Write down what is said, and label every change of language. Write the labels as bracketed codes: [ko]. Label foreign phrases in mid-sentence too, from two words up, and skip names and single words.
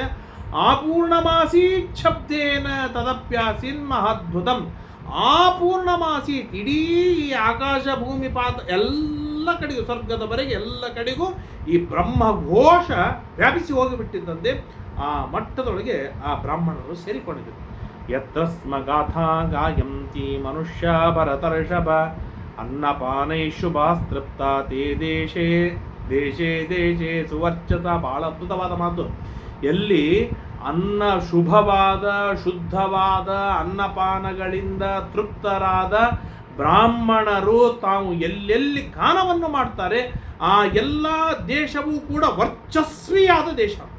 [sa] ಆಪೂರ್ಣಮಾಸಿ ಶಬ್ದೇನ ತದಪ್ಯಾಸಿನ್ ಮಹದ್ಭುತಂ. [kn] ಆಪೂರ್ಣಮಾಸಿ ಇಡೀ ಆಕಾಶ, ಭೂಮಿ, ಪಾತ ಎಲ್ಲ ಕಡೆಗೂ, ಸ್ವರ್ಗದವರೆಗೆ ಎಲ್ಲ ಕಡೆಗೂ ಈ ಬ್ರಹ್ಮಘೋಷ ವ್ಯಾಪಿಸಿ ಹೋಗಿಬಿಟ್ಟಿದ್ದಂತೆ. ಆ ಮಟ್ಟದೊಳಗೆ ಆ ಬ್ರಾಹ್ಮಣರು ಸೇರಿಕೊಂಡಿದ್ದರು. [sa] ಯತ್ರ ಸ್ಮ ಗಾಥಾ ಗಾಯಂತಿ ಮನುಷ್ಯ ಭರತರ್ಷಭ ಅನ್ನಪಾನೈಶುಭಾಸ್ತೃಪ್ತ ತೇ ದೇಶೇ ಸುವರ್ಚತ. [kn] ಬಹಳ ಅದ್ಭುತವಾದ ಮಾತು. ಎಲ್ಲಿ ಅನ್ನ ಶುಭವಾದ ಶುದ್ಧವಾದ ಅನ್ನಪಾನಗಳಿಂದ ತೃಪ್ತರಾದ ಬ್ರಾಹ್ಮಣರು ತಾವು ಎಲ್ಲೆಲ್ಲಿ ಗಾನವನ್ನು ಮಾಡ್ತಾರೆ ಆ ಎಲ್ಲ ದೇಶವೂ ಕೂಡ ವರ್ಚಸ್ವಿಯಾದ ದೇಶ.